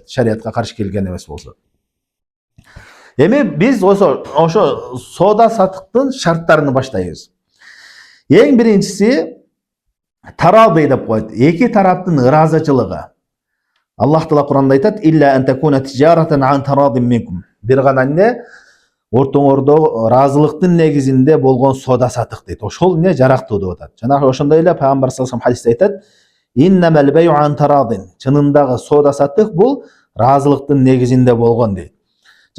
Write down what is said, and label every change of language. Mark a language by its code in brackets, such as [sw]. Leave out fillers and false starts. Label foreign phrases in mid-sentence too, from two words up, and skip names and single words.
[ky] Шариятка каршы келген эмес болсо. Эми биз ошо соода саттыктын шарттарын баштайбыз. Эң биринчиси тараби деп коет. Эки тараптын ыраазычылыгы. Аллах Таала Куранда айтат: [ar] "إلا أن تكون تجارة عن تراض منكم." [ky] Бир гана эмне? Ортоңордо ыраазылыктын негизинде болгон соода саттык дейт. Ошол эмне? Жарактуу деп атат. Жана ошондой эле Пайгамбар [ar] صلى الله عليه [ky] хадисте айтат: [ar] "إنما البيع عن تراض." [ky] Чынындагы соода саттык бул ыраазылыктын негизинде болгон дейт.